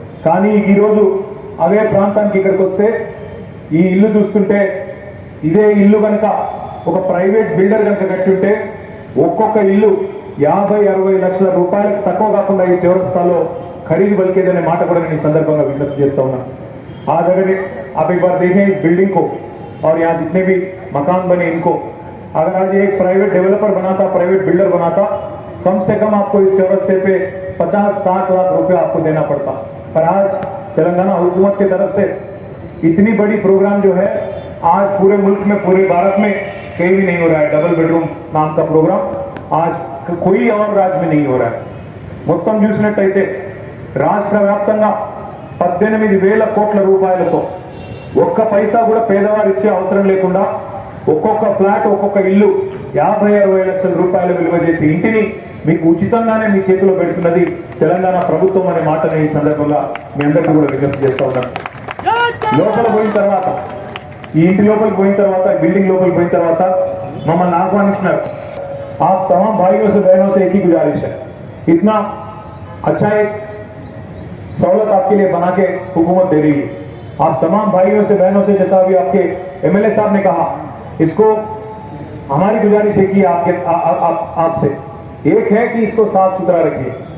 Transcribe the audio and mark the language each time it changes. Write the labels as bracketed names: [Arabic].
[Telugu] కానీ ఈరోజు అదే ప్రాంతానికి ఇక్కడికి వస్తే ఈ ఇల్లు చూస్తుంటే, ఇదే ఇల్లు కనుక ఒక ప్రైవేట్ బిల్డర్ కనుక కట్టుంటే ఒక్కొక్క ఇల్లు 50-60 లక్షల రూపాయలకు తక్కువ కాకుండా ఈ చౌరస్తాలో ఖరీదు బలికేదనే మాట కూడా నేను ఈ సందర్భంగా విజ్ఞప్తి చేస్తా ఉన్నాను. [Hindi] ఆ जगह आप एक बार देखें इस बिल्डिंग को और यहाँ जितने भी मकान बने इनको, अगर आज एक प्राइवेट डेवलपर बनाता, प्राइवेट बिल्डर बनाता, कम से कम आपको इस चौरस्ते पे 50-60 लाख रुपए आपको देना पड़ता। पर आज तेलंगाना हुकूमत की तरफ से इतनी बड़ी प्रोग्राम जो है आज पूरे मुल्क में, पूरे भारत में कहीं भी नहीं हो रहा है। डबल बेडरूम नाम का प्रोग्राम आज कोई और राज्य में नहीं हो रहा है. [Telugu] మొత్తం చూసినట్టయితే రాష్ట్ర వ్యాప్తంగా 18,000 కోట్ల రూపాయలతో ఒక్క పైసా కూడా పేదవారు ఇచ్చే అవసరం లేకుండా ఒక్కొక్క ఫ్లాట్, ఒక్కొక్క ఇల్లు 50-60 లక్షల రూపాయలు విలువ చేసి ఇంటిని మీకు ఉచితంగానే మీ చేతిలో పెడుతున్నది తెలంగాణ ప్రభుత్వం అనే మాటని ఈ సందర్భంగా మీ అందరికీ కూడా విజ్ఞప్తి చేస్తూ ఉన్నాను. లోపల పోయిన తర్వాత, ఈ ఇంటి లోపలికి పోయిన తర్వాత, బిల్డింగ్ లోపలికి పోయిన తర్వాత మమ్మల్ని ఆహ్వానించినారు. [Hindi] आप तमाम भाइयों से बहनों से एक ही गुजारिश है, इतना अच्छा एक सहूलत आपके लिए बना के हुकूमत दे रही है. आप तमाम भाइयों से बहनों से, जैसा अभी आपके एमएलए साहब ने कहा, इसको हमारी गुजारिश है कि आपसे एक है कि इसको साफ सुथरा रखिए.